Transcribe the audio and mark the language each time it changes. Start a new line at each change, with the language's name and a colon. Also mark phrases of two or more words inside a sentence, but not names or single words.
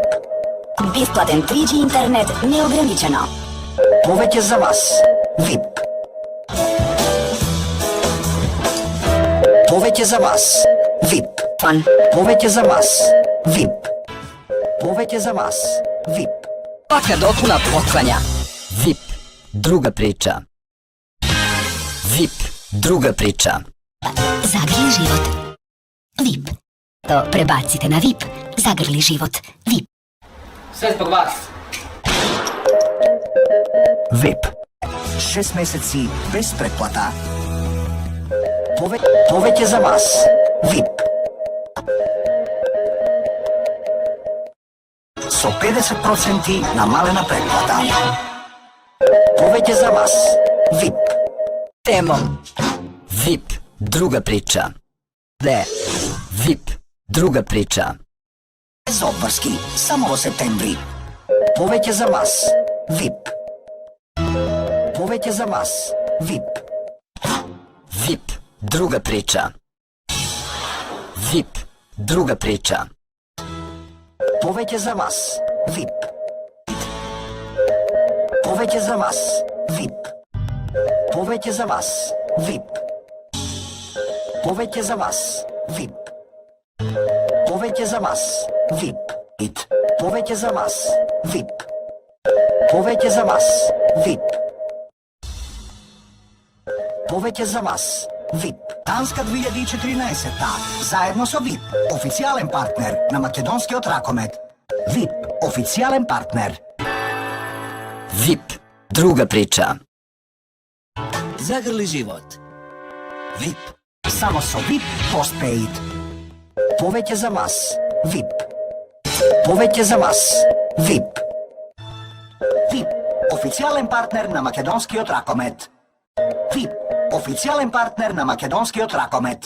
Macedonian: Бесплатен 3G интернет неограничено. Повеќе за вас. VIP. Повеќе за вас. VIP. Фан. Повеќе за вас. VIP. Повеќе за вас. VIP.
Serbian: Svaka dopuna poklanja. VIP. Druga priča. VIP. Druga priča. Zagrli život. VIP. To prebacite na VIP. Zagrli život. VIP. Sve zbog vas.
Macedonian: VIP. 6 месеци без претплата. Повеќе за вас. VIP. Со 50% намалена претплата. Повеќе за вас. VIP. Temom.
Serbian: VIP. Druga priča. De. VIP. Druga priča.
Macedonian: Без обврски, само во септември. Повеќе за вас. VIP. Повеќе за вас. VIP.
Serbian: VIP. Druga priča. VIP. Druga priča.
Macedonian: Повеќе за вас. VIP. Повеќе за вас. VIP. Повеќе за вас. VIP. Повеќе за вас. VIP. Повеќе за вас. VIP. Повеќе за вас. VIP. Повеќе за вас. VIP. Повеќе за вас. VIP. Танска 2014-та. Заедно со VIP. Официјален партнер на македонскиот ракомет. VIP. Официјален партнер.
Serbian: VIP. Druga priča. Zagrli život. VIP.
Macedonian: Само со VIP Postpaid. Повеќе за вас. VIP. Повеќе за вас. VIP. VIP. Официјален партнер на македонскиот ракомет. VIP. Официјален партнер на македонскиот ракомет.